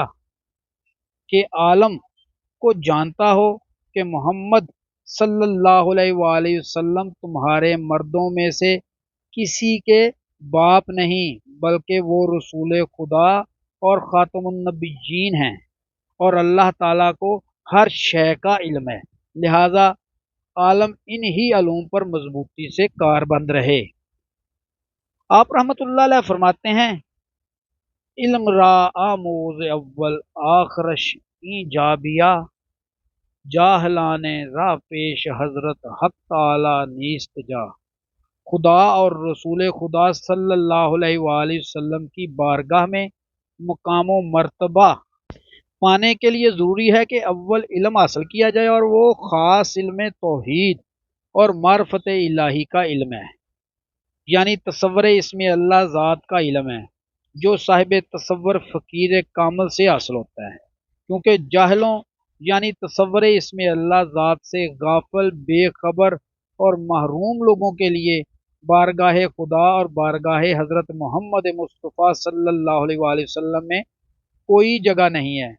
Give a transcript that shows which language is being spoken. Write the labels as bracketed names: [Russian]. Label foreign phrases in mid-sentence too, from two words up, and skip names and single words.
[Urdu] کہ عالم کو جانتا ہو کہ محمد [Arabic] صلی اللہ علیہ وآلہ وسلم [Urdu] تمہارے مردوں میں سے کسی کے باپ نہیں، بلکہ وہ رسول خدا اور خاتم النبیین ہیں، اور اللہ تعالیٰ کو ہر شے کا علم ہے، لہذا عالم انہی علوم پر مضبوطی سے کاربند رہے۔ آپ رحمت اللہ علیہ فرماتے ہیں [Persian] علم را آموز اول آخرش این جابیا، جاہلان را پیش حضرت حق تعالی نیست جا۔ [Urdu] خدا اور رسول خدا [Arabic] صلی اللہ علیہ وآلہ وسلم [Urdu] کی بارگاہ میں مقام و مرتبہ پانے کے لیے ضروری ہے کہ اول علم حاصل کیا جائے، اور وہ خاص علم توحید اور معرفت الہی کا علم ہے، یعنی تصور اسم اللہ ذات کا علم ہے، جو صاحب تصور فقیر کامل سے حاصل ہوتا ہے، کیونکہ جاہلوں یعنی تصور اسم اللہ ذات سے غافل، بے خبر اور محروم لوگوں کے لیے بارگاہ خدا اور بارگاہ حضرت محمد مصطفیٰ [Arabic] صلی اللہ علیہ وآلہ وسلم [Urdu] میں کوئی جگہ نہیں ہے۔